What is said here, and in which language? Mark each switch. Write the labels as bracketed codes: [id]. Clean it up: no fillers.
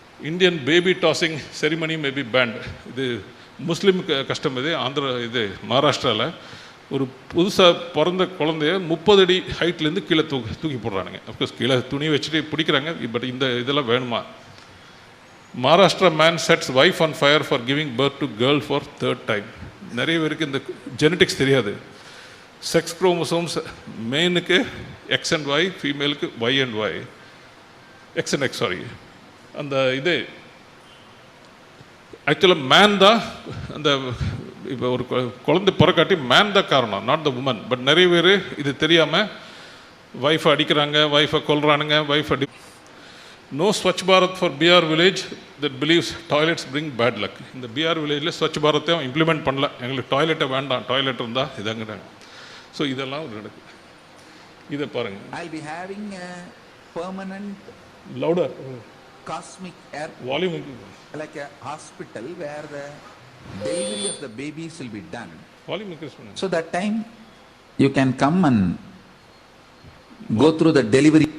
[en] Indian baby tossing ceremony may be banned. [ta] இது முஸ்லீம் கஷ்டம். இது மகாராஷ்டிராவில் ஒரு புதுசாக பிறந்த குழந்தைய 30 அடி ஹைட்லேருந்து கீழே தூக்கி போடுறானுங்க. அஃப்கோர்ஸ் கீழே துணி வச்சுட்டு பிடிக்கிறாங்க. பட் இதெல்லாம் வேணுமா? [en] Maharashtra man sets wife on fire for giving birth to girl for third time. [ta] நிறைய பேருக்கு இந்த ஜெனட்டிக்ஸ் தெரியாது. Sex chromosomes மேனுக்கு X and Y, ஃபீமேலுக்கு Y and Y, X and X, sorry. அந்த இது ஆக்சுவலாக மேன் தான் அந்த இப்போ ஒரு குழந்தை பிறக்காட்டி மேன் தான் காரணம், நாட் த உமன். பட் நிறைய பேர் இது தெரியாமல் ஒய்ஃபை அடிக்கிறாங்க, ஒய்ஃபை கொல்றானுங்க, ஒய்ஃப் அடி. [en] No Swachh Bharat for PR village that believes toilets bring bad luck. [ta] இந்த பிஆர் வில்லேஜில் ஸ்வச் பாரத்தையும் இம்ப்ளிமெண்ட் பண்ணல, எங்களுக்கு டாய்லெட்டை வேண்டாம், டாய்லெட் இருந்தால் இதாங்கிறாங்க. ஸோ இதெல்லாம் நடக்குது. இதை பாருங்கள். [en] I'll be having a permanent louder cosmic air volume like a hospital where the delivery of the babies will be done. [ta] Volume increase பண்ணுங்க. [en] So that time you can come and go through the delivery.